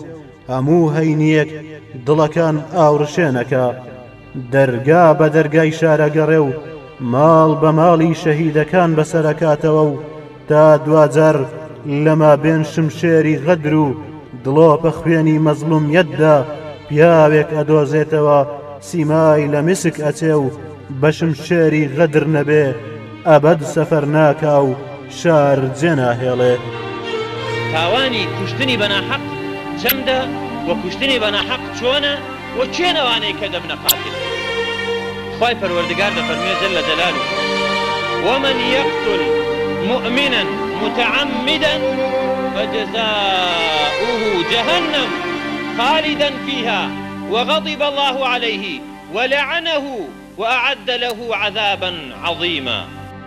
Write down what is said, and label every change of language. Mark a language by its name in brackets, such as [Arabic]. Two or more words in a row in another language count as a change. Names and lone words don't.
[Central Kurdish] هەموو هەینیەک دڵەکان ئاوڕشێنەکە دەرگا بە دەرگای شارەگەڕێ و ماڵ بە ماڵی شەهیدەکان بەسەرەکاتەوە و تا دوجار لەما بێن شمشێری غەدر و دڵۆپە خوێنی مەزلومیەتدا پیاوێک ئەدۆزێتەوە سیمای لە میسک ئەچێ و بە شمشێری غەدر نەبێ ئەبەد سەفەر ناکا و شار جێناهێڵێ تاوانی کوشتنی بەناحەق چەندە و کوشتنی بەناحەق چۆنە و چێنەوانەی کە دەبنە قاتل خوای پەروەردگار دەفەرمێ [Arabic] جەل جەلاله ومن يقتل مؤمنا متعمدا فجزاؤه جهنم خالدا فيها وغضب الله عليه ولعنه وأعد له عذابا عظيما